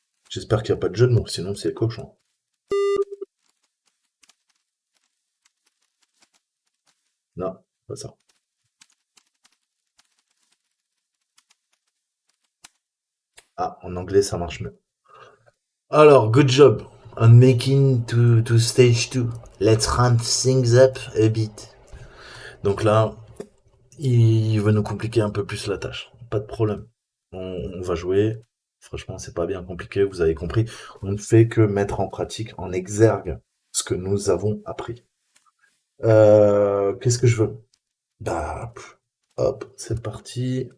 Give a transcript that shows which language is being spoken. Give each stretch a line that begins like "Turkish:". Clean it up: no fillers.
French: J'espère qu'il n'y a pas de jeu de mots, sinon c'est cochon. Non, pas ça. Ah, en anglais, ça marche mieux.
English: Alors, good job on making to stage 2. Let's ramp things up a bit.
French: Donc là, il veut nous compliquer un peu plus la tâche. Pas de problème. On va jouer. Franchement, c'est pas bien compliqué, vous avez compris. On ne fait que mettre en pratique, en exergue, ce que nous avons appris. Qu'est-ce que je veux? Bah, hop, c'est parti.